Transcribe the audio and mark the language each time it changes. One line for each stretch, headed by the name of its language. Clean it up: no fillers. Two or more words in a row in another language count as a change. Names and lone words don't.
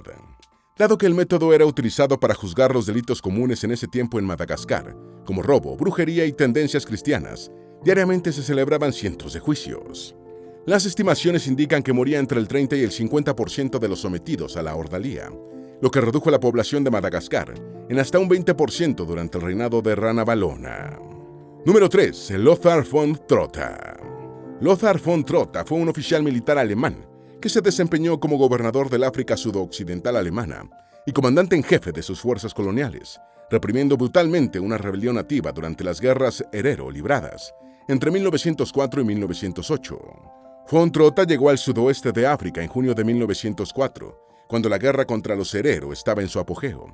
Spanish: Dado que el método era utilizado para juzgar los delitos comunes en ese tiempo en Madagascar, como robo, brujería y tendencias cristianas, diariamente se celebraban cientos de juicios. Las estimaciones indican que moría entre el 30 y el 50% de los sometidos a la ordalía, lo que redujo la población de Madagascar en hasta un 20% durante el reinado de Ranavalona. Número 3. Lothar von Trotha. Lothar von Trotha fue un oficial militar alemán que se desempeñó como gobernador del África sudoccidental alemana y comandante en jefe de sus fuerzas coloniales, reprimiendo brutalmente una rebelión nativa durante las guerras Herero libradas entre 1904 y 1908. Von Trotha llegó al sudoeste de África en junio de 1904, cuando la guerra contra los Herero estaba en su apogeo.